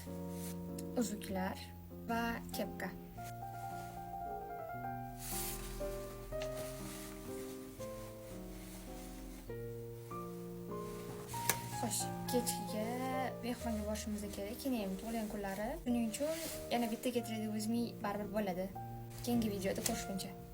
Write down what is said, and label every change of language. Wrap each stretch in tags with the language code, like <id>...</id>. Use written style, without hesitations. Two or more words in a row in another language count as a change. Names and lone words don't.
<uz>Uzuklar va kepka. Xo'sh, kechga mehmonga borishimiz kerak. Keyin ham tug'ilgan kunlari. Shuning uchun yana bitta</uz> <en>get ready with me</en> <uz>baribir bo'ladi. Keyingi videoda ko'rishguncha.</uz>